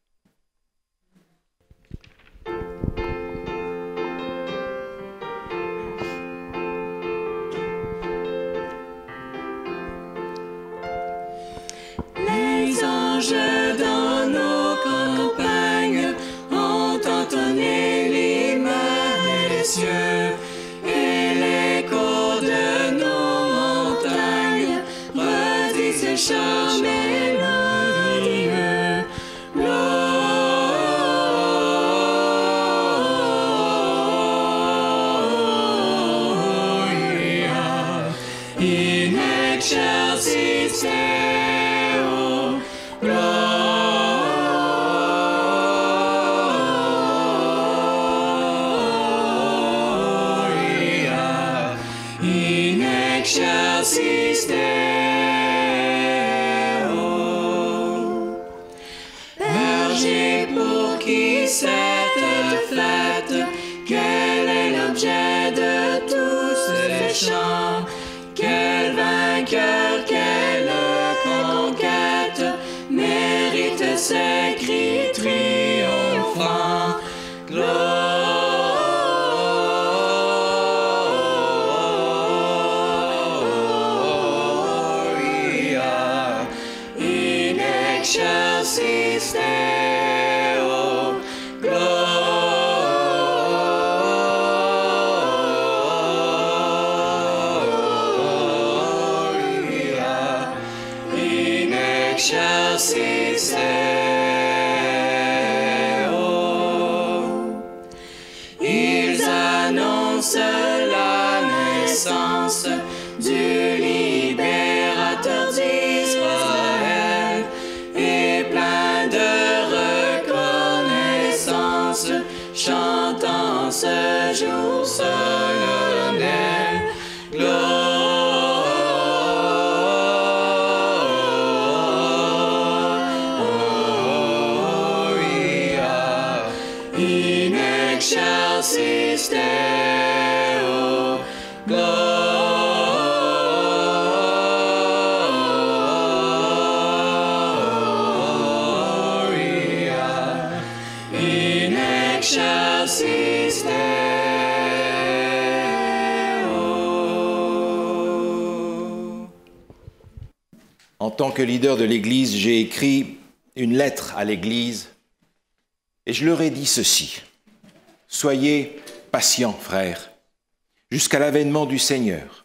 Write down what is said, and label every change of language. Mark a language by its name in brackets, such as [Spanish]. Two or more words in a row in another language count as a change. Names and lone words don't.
[French] Les anges dans nos campagnes ont entonné l'hymne des cieux, et l'écho de nos montagnes redit ces chants mélodieux. [Latin] Gloria in excelsis Deo, Gloria in excelsis Deo. [French] Berger pour qui cette fête, quel est l'objet de tous ces chants? Quel vainqueur, quelle conquête mérite ces cris triomphants? [Latin] Gloria in excelsis Deo, Gloria in excelsis Deo. [French] Ils annoncent la naissance du libérateur d'Israël, et plein de reconnaissance, chantant ce jour solennel. [Latin] Gloria in excelsis Deo, Gloria in excelsis Deo. [French] En tant que leader de l'Église, j'ai écrit une lettre à l'Église et je leur ai dit ceci. Soyez patient, frère, jusqu'à l'avènement du Seigneur.